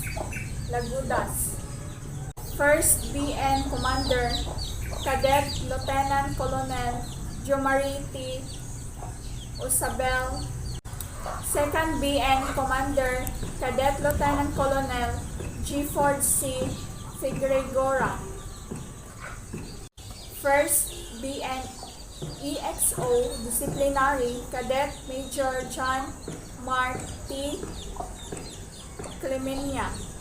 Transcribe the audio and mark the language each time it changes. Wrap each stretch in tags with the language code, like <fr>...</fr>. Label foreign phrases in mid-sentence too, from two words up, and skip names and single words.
<en>Lagudas. 1st BN Commander Cadet Lieutenant Colonel Jomari T. Osabel. 2nd BN Commander Cadet Lieutenant Colonel G. Ford C. Figueroa. 1st BN EXO Disciplinary Cadet Major John Mark T. Clemenia.</en>